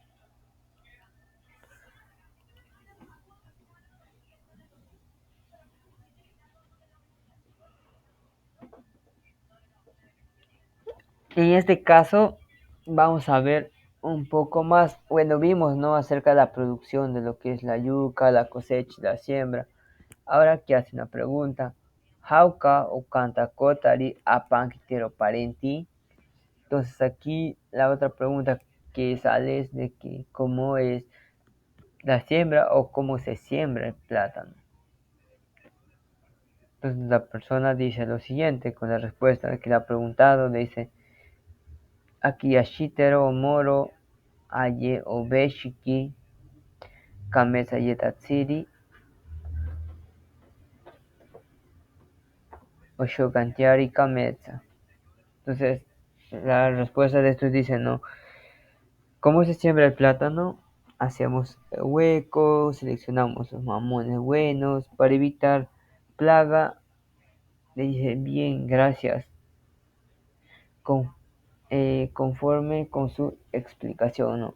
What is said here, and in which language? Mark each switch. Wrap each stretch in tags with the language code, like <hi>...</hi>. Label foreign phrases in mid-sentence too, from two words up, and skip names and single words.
<es>En este caso, vamos a ver un poco más, bueno, vimos, ¿no? Acerca de la producción de lo que es la yuca, la cosecha y la siembra. Ahora que hace una pregunta.</es> <cni>Jauka o canta kotari apankitero parenti.</cni> <es>Entonces aquí la otra pregunta que sale es de que cómo es la siembra o cómo se siembra el plátano. Entonces la persona dice lo siguiente con la respuesta que le ha preguntado, le dice</es> <cni>Akiyashitero moro aye obeshiki kamesa yetatsiri oshogantiari kamesa.</cni> <es>Entonces la respuesta de estos dice, ¿no? ¿Cómo se siembra el plátano? Hacemos huecos, seleccionamos los mamones buenos para evitar plaga. Le dije, bien, gracias. Con, conforme con su explicación, ¿no?</es>